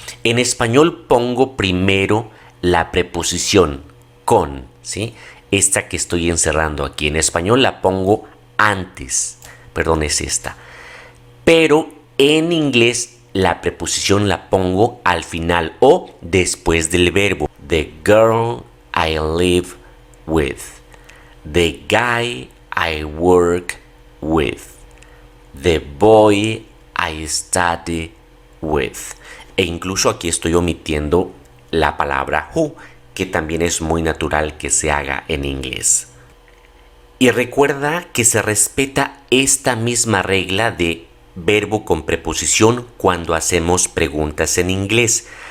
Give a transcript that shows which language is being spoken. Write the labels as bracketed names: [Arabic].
[Spanish] En español pongo primero la preposición con, ¿sí? Esta que estoy encerrando aquí. En español la pongo antes. Perdón, es esta. Pero en inglés la preposición la pongo al final o después del verbo. [English] The girl I live with. The guy I work with. The boy I study with. [Spanish] e incluso aquí estoy omitiendo la palabra who, que también es muy natural que se haga en inglés. Y recuerda que se respeta esta misma regla de verbo con preposición cuando hacemos preguntas en inglés.